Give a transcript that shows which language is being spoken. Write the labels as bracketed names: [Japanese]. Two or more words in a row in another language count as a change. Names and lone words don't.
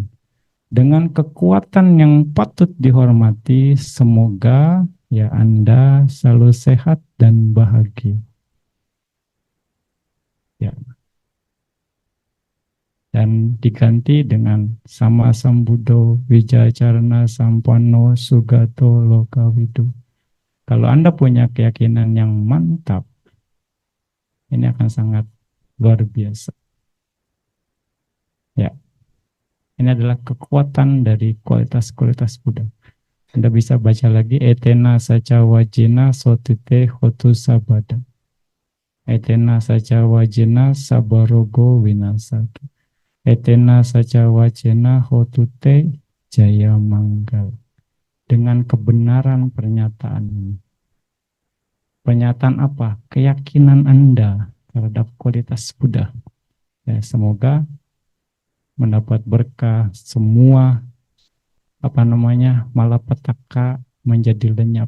[Indonesian] Dengan kekuatan yang patut dihormati, semoga ya Anda selalu sehat dan bahagia. Ya. Dan diganti dengan [Pali] sama sambudo wijacarana sampano sugato lokawidu. [Indonesian] Kalau Anda punya keyakinan yang mantap, ini akan sangat luar biasa. Ya, ini adalah kekuatan dari kualitas-kualitas Buddha. Anda bisa baca lagi, [Pali] etena saca wajina sotite hotu sabada. Etena saca wajina sabarogo winasatu. Etena saca wajina hotute jaya manggal. [Indonesian] Dengan kebenaran pernyataan ini. Pernyataan apa? Keyakinan Anda terhadap kualitas Buddha. Ya, semoga mendapat berkah, semua malapetaka menjadi lenyap.